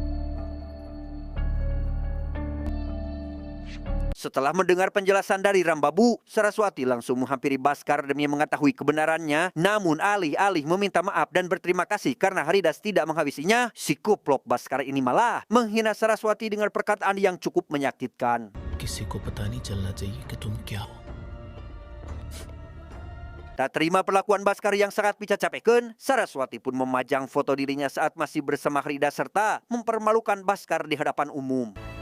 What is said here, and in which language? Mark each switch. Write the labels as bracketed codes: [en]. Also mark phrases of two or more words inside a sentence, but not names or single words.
[id] Setelah mendengar penjelasan dari Rambabu, Saraswati langsung menghampiri Baskar demi mengetahui kebenarannya. Namun alih-alih meminta maaf dan berterima kasih karena Haridas tidak menghabisinya, si kuplok Baskar ini malah menghina Saraswati dengan perkataan yang cukup menyakitkan. [hi] किसी को पता नहीं चलना चाहिए कि तुम क्या हो. [id] Tak terima perlakuan Baskar yang sangat picacapekeun, Saraswati pun memajang foto dirinya saat masih bersama Haridas serta mempermalukan Baskar di hadapan umum.